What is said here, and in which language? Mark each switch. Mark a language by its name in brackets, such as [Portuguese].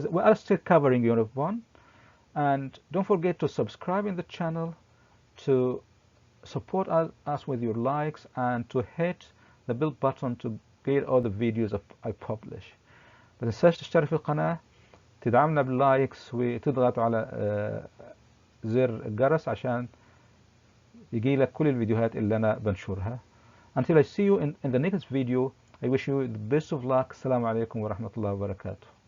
[English] We are still covering Unit 1, and don't forget to subscribe in the channel, to support us with your likes, and to hit the bell button to get all the videos I publish. [Arabic] ما تنساش تشترك في القناة، تدعمنا باللايكس، وتضغط على زر الجرس عشان يجي لك كل الفيديوهات اللي أنا بنشرها. [English] Until I see you in the next video, I wish you the best of luck. [Arabic] السلام عليكم ورحمة الله وبركاته.